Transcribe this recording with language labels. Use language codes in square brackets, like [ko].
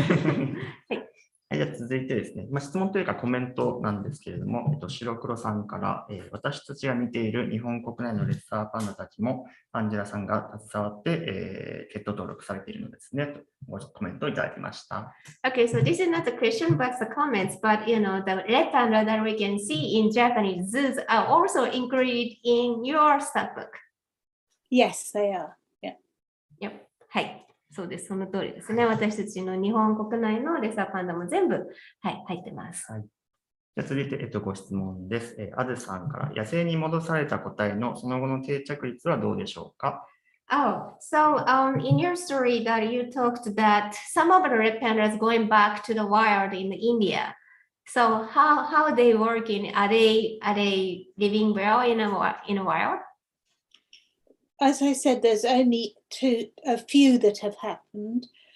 [ja] はい。じゃあ続いてですね、質問というかコメントなんですけれども、白黒さんから、私たちが見ている日本国内のレッサーパンダたちもアンジェラさんが携わって、血統登録されているのですねとコメントをいただきました。 [en] Okay, so this is not a question but the comments, but the red panda that we can see in Japanese zoos are also included in your stockbook. Yes, they are. Yeah. Yep. [ja] はい。そうです。その通りですね。私たちの日本国内のレッサーパンダも全部、はい、入ってます。はい。じゃあ続いて、ご質問です。あずさんから、野生に戻された個体のその後の定着率はどうでしょうか？ [en] Oh, so in your story that you talked that some of the red pandas going back to the wild in India. So how are they working? Are they living well in a wild? As I said, there's only a few that have happened.